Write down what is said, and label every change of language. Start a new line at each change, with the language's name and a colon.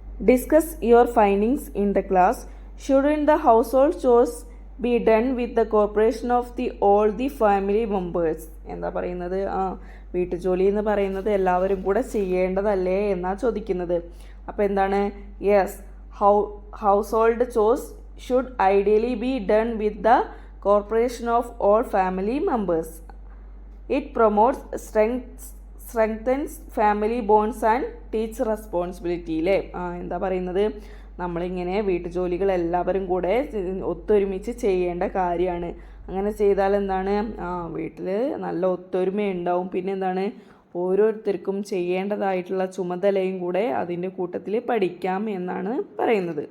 English: Discuss your findings in the class. Should the household chores be done with the corporation of all the family members.
Malayalam: എന്താ പറയുന്നത്? വീട്ടുജോലി എന്ന് പറയുന്നത് എല്ലാവരും കൂടെ ചെയ്യേണ്ടതല്ലേ എന്നാണ് ചോദിക്കുന്നത്. അപ്പോൾ എന്താണ്?
English: Yes, household chores should ideally be done with the cooperation of all family members. It promotes strengthens family bonds and teach responsibility
Malayalam: അല്ലേ. എന്താ പറയുന്നത്? നമ്മളിങ്ങനെ വീട്ടുജോലികൾ എല്ലാവരും കൂടെ ഒത്തൊരുമിച്ച് ചെയ്യേണ്ട കാര്യമാണ്. അങ്ങനെ ചെയ്താൽ എന്താണ്? വീട്ടിൽ നല്ല ഒത്തൊരുമ ഉണ്ടാവും. പിന്നെ എന്താണ്? ഓരോരുത്തർക്കും ചെയ്യേണ്ടതായിട്ടുള്ള ചുമതലയും കൂടെ അതിൻ്റെ കൂട്ടത്തിൽ പഠിക്കാം എന്നാണ് പറയുന്നത്.